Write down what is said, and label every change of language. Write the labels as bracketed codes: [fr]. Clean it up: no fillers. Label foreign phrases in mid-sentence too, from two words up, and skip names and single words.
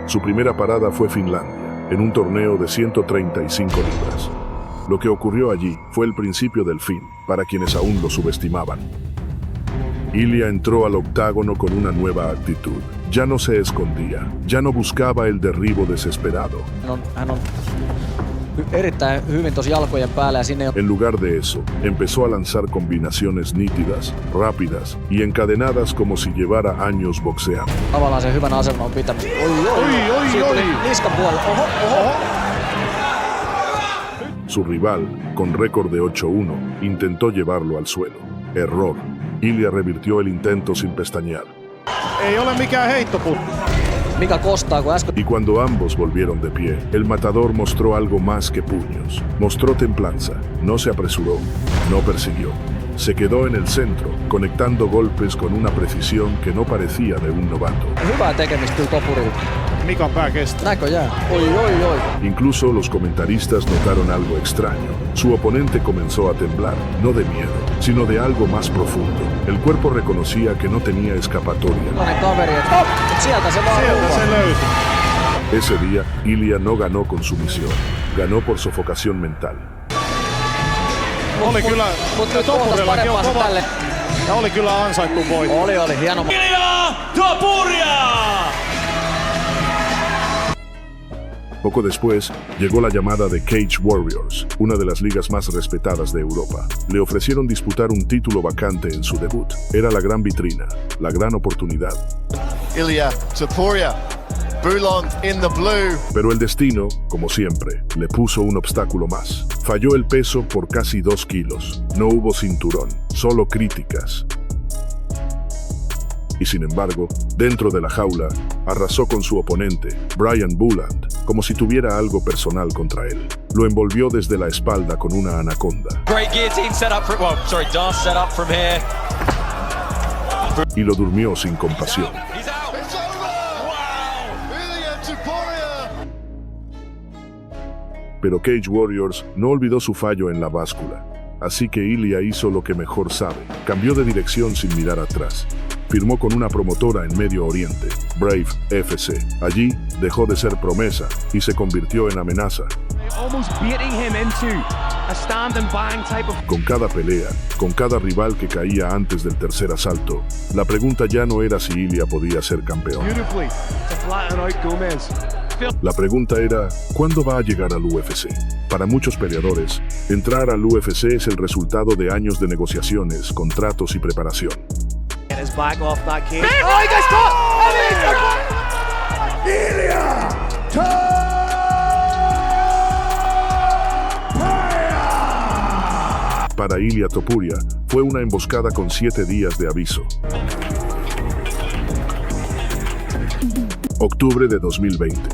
[es] Su primera parada fue Finlandia, en un torneo de 135 libras. Lo que ocurrió allí fue el principio del fin, para quienes aún lo subestimaban. Ilia entró al octágono con una nueva actitud. Ya no se escondía, ya no buscaba el derribo desesperado. [fi] Hän on erittäin hyvin tosi jalkojen päällä ja sinne. [es] En lugar de eso, empezó a lanzar combinaciones nítidas, rápidas y encadenadas como si llevara años boxeando. [fi] Tavallaan se hyvän aseman on pitänyt. Siitä tuli niskan puolelle. Oho. [es] Su rival, con récord de 8-1, intentó llevarlo al suelo. Error. Ilia revirtió el intento sin pestañear. [fi] Ei ole mikään heittoputki. Mika kostaa, kun äsken. [es] Y cuando ambos volvieron de pie, el matador mostró algo más que puños. Mostró templanza. No se apresuró. No persiguió. Se quedó en el centro, conectando golpes con una precisión que no parecía de un novato. [fi] Hyvää tekemistä kyllä Topurilta. Mikan pää kestää. Näköjään. Oi. [es] Incluso los comentaristas notaron algo extraño. Su oponente comenzó a temblar, no de miedo, sino de algo más profundo. El cuerpo reconocía que no tenía escapatoria. [fi] Sellainen kaveri, että sieltä se vaan Sieltä se löytyi. Ese día, Ilia no ganó con sumisión. Ganó por sofocación mental. Oli kyllä Mut nyt kohtas Topurillakin on parempaa kova. tälle. Ja oli kyllä ansaittu voitto. Oli hieno. Ilia Topuria! [es] Poco después, llegó la llamada de Cage Warriors, una de las ligas más respetadas de Europa. Le ofrecieron disputar un título vacante en su debut. Era la gran vitrina, la gran oportunidad. [en] Ilia Topuria, Buland in the blue. [es] Pero el destino, como siempre, le puso un obstáculo más. Falló el peso por casi 2 kilos. No hubo cinturón, solo críticas. Y sin embargo, dentro de la jaula, arrasó con su oponente, Brian Buland, como si tuviera algo personal contra él. Lo envolvió desde la espalda con una anaconda. [en] Great guillotine set up D'Arce set up from here. [es] Y lo durmió sin compasión. [en] He's out. It's over! Wow! Ilia Topuria! [es] Pero Cage Warriors no olvidó su fallo en la báscula. Así que Ilia hizo lo que mejor sabe. Cambió de dirección sin mirar atrás. Firmó con una promotora en Medio Oriente, Brave FC. Allí dejó de ser promesa y se convirtió en amenaza. [en] Almost beating him into a stand and bang type of. [es] Con cada pelea, con cada rival que caía antes del tercer asalto, la pregunta ya no era si Ilia podía ser campeón. [en] Beautifully to flatten out Gomez. [es] La pregunta era, ¿cuándo va a llegar al UFC? Para muchos peleadores, entrar al UFC es el resultado de años de negociaciones, contratos y preparación. [en] Get his back off that cage. [es] Para Ilia Topuria, fue una emboscada con 7 días de aviso. Octubre de 2020.